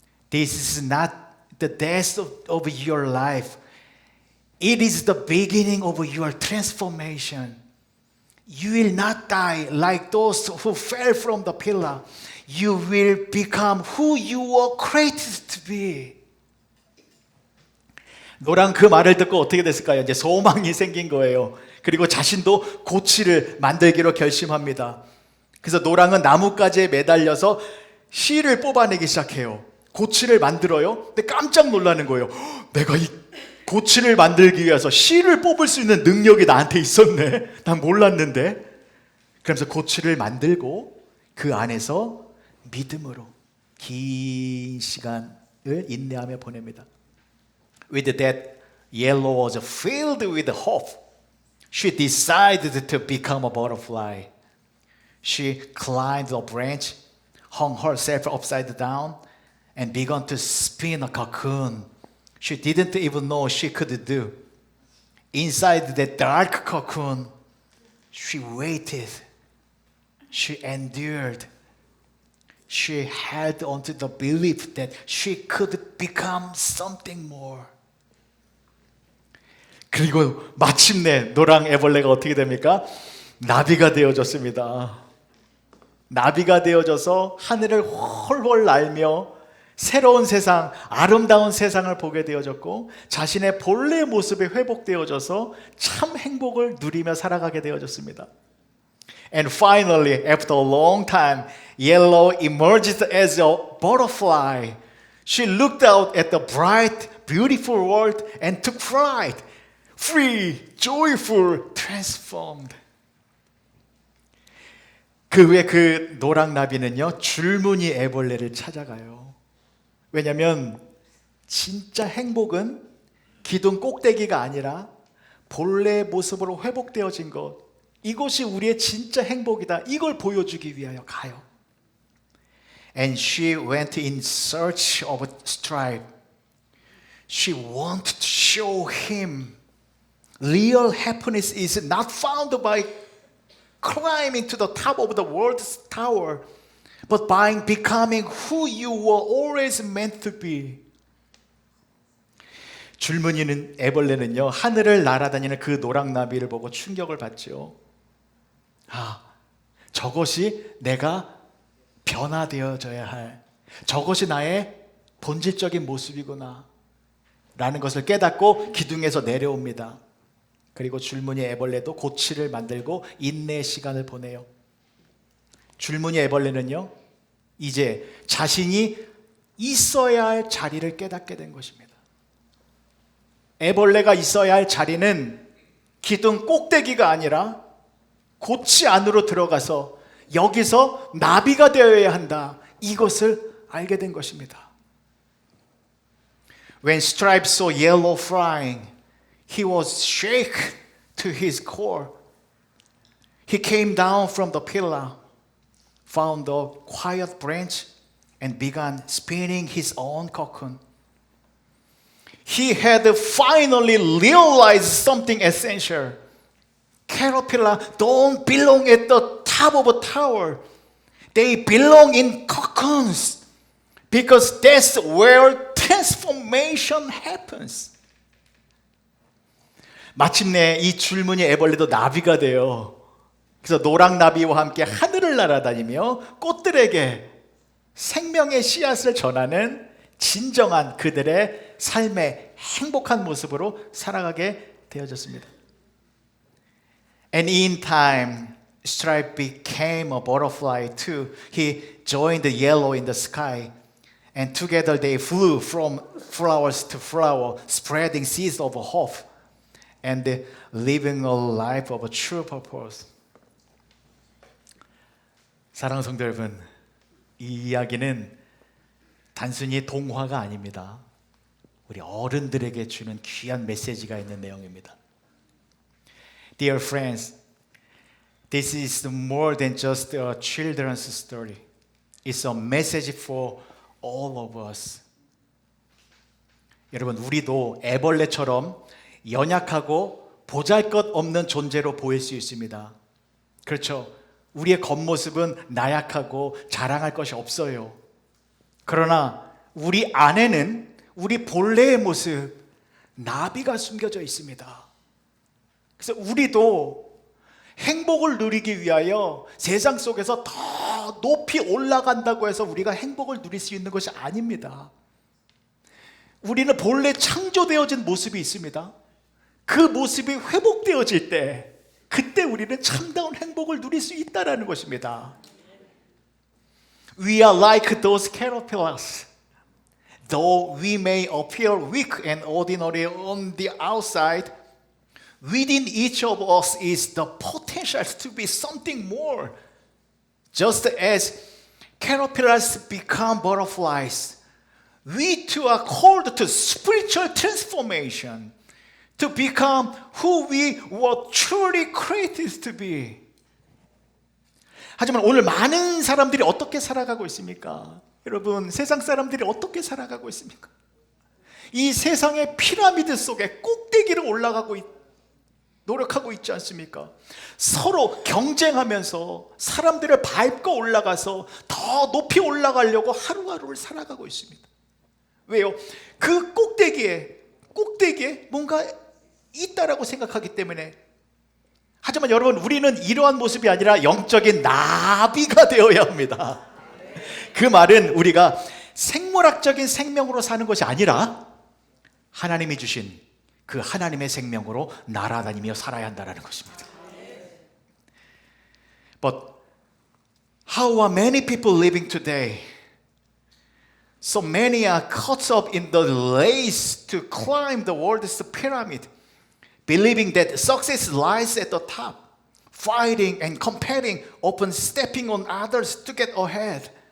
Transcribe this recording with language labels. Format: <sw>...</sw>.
<en>This is not the death of your life. It is the beginning of your transformation. You will not die like those who fell from the pillar. You will become who you were created to be."</en> <ko>노랑 그 말을 듣고 어떻게 됐을까요? 이제 소망이 생긴 거예요. 그리고 자신도 고치를 만들기로 결심합니다. 그래서 노랑은 나뭇가지에 매달려서 실을 뽑아내기 시작해요. 고치를 만들어요. 근데 깜짝 놀라는 거예요. 내가 이 고치를 만들기 위해서 실을 뽑을 수 있는 능력이 나한테 있었네. 난 몰랐는데. 그러면서 고치를 만들고 그 안에서 믿음으로 긴 시간을 인내하며 보냅니다.</ko> <en>With that, Yellow was filled with hope. She decided to become a butterfly. She climbed a branch, hung herself upside down, and began to spin a cocoon she didn't even know she could do. Inside that dark cocoon, she waited. She endured. She held on to the belief that she could become something more.</en> <ko>그리고 마침내 노랑 애벌레가 어떻게 됩니까? 나비가 되어졌습니다. 나비가 되어져서 하늘을 훨훨 날며 새로운 세상, 아름다운 세상을 보게 되어졌고 자신의 본래 모습이 회복되어져서 참 행복을 누리며 살아가게 되어졌습니다.</ko> <en>And finally, after a long time, Yellow emerged as a butterfly. She looked out at the bright, beautiful world and took flight. Free, joyful, transformed.</en> <ko>그 후에 그 노랑나비는요, 줄무늬 애벌레를 찾아가요. 왜냐하면 진짜 행복은 기둥 꼭대기가 아니라 본래의 모습으로 회복되어진 것, 이것이 우리의 진짜 행복이다. 이걸 보여주기 위하여 가요.</ko> <en>And she went in search of Stripe. She wanted to show him real happiness is not found by climbing to the top of the world's tower, but by becoming who you were always meant to be.</en> <ko>줄무늬는 애벌레는요, 하늘을 날아다니는 그 노랑나비를 보고 충격을 받죠. 아, 저것이 내가 변화되어져야 할, 저것이 나의 본질적인 모습이구나 라는 것을 깨닫고 기둥에서 내려옵니다. 그리고 줄무늬 애벌레도 고치를 만들고 인내의 시간을 보내요. 줄무늬 애벌레는요, 이제 자신이 있어야 할 자리를 깨닫게 된 것입니다. 애벌레가 있어야 할 자리는 기둥 꼭대기가 아니라 고치 안으로 들어가서 여기서 나비가 되어야 한다. 이것을 알게 된 것입니다.</ko> <en>When Stripe saw Yellow flying, he was shaken to to his core. He came down from the pillar, found a quiet branch, and began spinning his own cocoon. He had finally realized something essential. Caterpillar don't belong at the top of a tower. They belong in cocoons because that's where transformation happens.</en> <ko>마침내 이 줄무늬 애벌레도 나비가 돼요. 그래서 노랑나비와 함께 하늘을 날아다니며 꽃들에게 생명의 씨앗을 전하는 진정한 그들의 삶의 행복한 모습으로 살아가게 되어졌습니다.</ko> <en>And in time, Stripe became a butterfly too. He joined the yellow in the sky. And together they flew from flowers to flower, spreading seeds of hope and living a life of a true purpose.</en> <ko>사랑하는 성도 여러분, 이 이야기는 단순히 동화가 아닙니다. 우리 어른들에게 주는 귀한 메시지가 있는 내용입니다.</ko> <en>Dear friends, this is more than just a children's story. It's a message for all of us.</en> <ko>여러분, 우리도 애벌레처럼 연약하고 보잘것없는 존재로 보일 수 있습니다. 그렇죠? 우리의 겉모습은 나약하고 자랑할 것이 없어요. 그러나 우리 안에는 우리 본래의 모습, 나비가 숨겨져 있습니다. 그래서 우리도 행복을 누리기 위하여 세상 속에서 더 높이 올라간다고 해서 우리가 행복을 누릴 수 있는 것이 아닙니다. 우리는 본래 창조되어진 모습이 있습니다. 그 모습이 회복되어질 때 그때 우리는 참다운 행복을 누릴 수 있다는 것입니다.</ko> <en>We are like those caterpillars. Though we may appear weak and ordinary on the outside, within each of us is the potential to be something more. Just as caterpillars become butterflies, we too are called to spiritual transformation, to become who we were truly created to be.</en> <ko>하지만 오늘 많은 사람들이 어떻게 살아가고 있습니까? 여러분, 세상 사람들이 어떻게 살아가고 있습니까? 이 세상의 피라미드 속에 꼭대기를 노력하고 있지 않습니까? 서로 경쟁하면서 사람들을 밟고 올라가서 더 높이 올라가려고 하루하루를 살아가고 있습니다. 왜요? 그 꼭대기에 뭔가 있다라고 생각하기 때문에. 하지만 여러분, 우리는 이러한 모습이 아니라 영적인 나비가 되어야 합니다. 그 말은 우리가 생물학적인 생명으로 사는 것이 아니라 하나님이 주신 그 하나님의 생명으로 날아다니며 살아야 한다는 것입니다.</ko> <en>But how are many people living today? So many are caught up in the race to climb the world's pyramid, believing that success lies at the top, fighting and competing, often stepping on others to get ahead.</en>